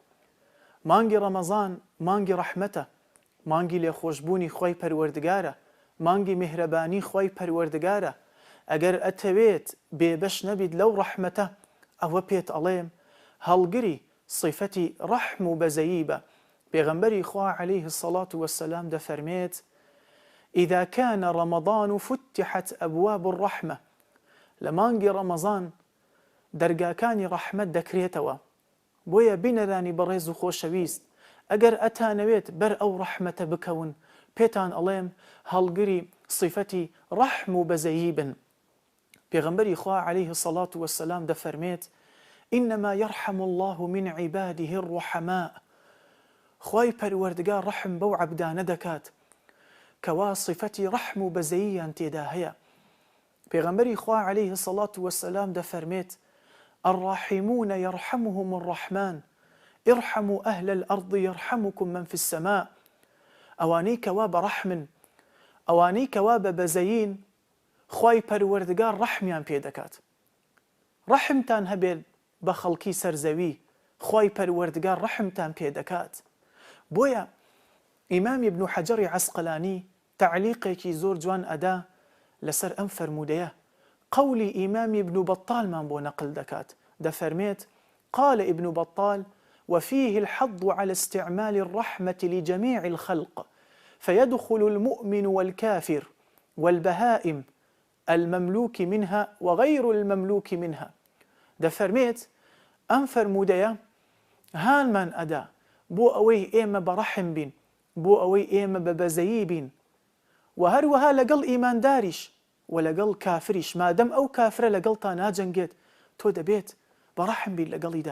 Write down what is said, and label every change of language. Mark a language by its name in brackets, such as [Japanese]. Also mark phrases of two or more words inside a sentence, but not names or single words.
[Central Kurdish] مانگی ڕەمەزان مانگی ڕەحمەتە، مانگی لێخۆشبوونی خۆی پەروەردگارە، مانگی میهرەبانی خۆی پەروەردگارە. ئەگەر ئەتەوێت بێبەش نەبیت لەو ڕەحمەتە، ئەوە پێت ئەڵێم هەڵگری صیفەتی ڕەحم و بەزەیی بە. پێغەمبەری خوا [Arabic] عەلەیه الصەلاة وەسسەلام [Central Kurdish] دەفەرمێت: [Arabic] إذا كان رمضان فتحت أبواب الرحمة. [Central Kurdish] لە مانگی ڕەمەزان دەرگاکانی ڕەحمەت دەکرێتەوە. بۆیە بینەرانی بەڕێز و خۆشەویست، ئەگەر ئەتانەوێت بەر ئەو ڕەحمەتە بکەون، پێتان ئەڵێم هەڵگری صیفەتی ڕەحم و بەزەیی بن. پێغەمبەری خوا [Arabic] عەلەیه الصەلاة وەسسەلام [Central Kurdish] دەفەرمێت: [Arabic] إنما يرحم الله من عباده الرحماء. [Central Kurdish] خوای پەروەردگار ڕەحم بەو عەبدانە دەکات کەوا صیفەتی ڕەحم و بەزەییان تێدا هەیە. پێغەمبەری خوا [Arabic] عەلەیه الصەلاة وەسسەلام [Central Kurdish] دەفەرمێت: [Arabic] الراحمون يرحمهم الرحمن ارحموا أهل الأرض يرحمكم من في السماء. [Central Kurdish] ئەوانەی کەوا بە ڕەحمن، ئەوانەی کەوا بە بەزەیین، خوای پەروەردگار ڕەحمیان پێ دەکات. ڕەحمتان هەبێت بە خەڵکی سەرزەوی، خوای پەروەردگار ڕەحمتان پێ دەکات. بۆیە ئیمامی ابن حەجەری عەسقەلانی تعلیقێکی زۆر جوان ئەدا لەسەر ئەم فەرمودەیە. قولی ئیمامی ابن بەطالمان بۆ نەقل دەکات، دەفەرمێت: [Arabic] قال ابن بطال: وفيه الحظ على استعمال الرحمة لجميع الخلق فيدخل المؤمن والكافر والبهائم المملوك منها وغير المملوك منها. [Central Kurdish] دەفەرمێت ئەم فەرمودەیە هانمان ئەدا بۆ ئەوەی ئێمە بە ڕەحم بین، بۆ ئەوەی ئێمە بە بەزەیی بین، و هەروەها لەگەڵ ئیمانداریش و لەگەڵ کافریش. مادەم ئەو کافرە لەگەڵ تا ناجەنگێت، تۆ دەبێت بە ڕەحم بین لەگەڵیدا.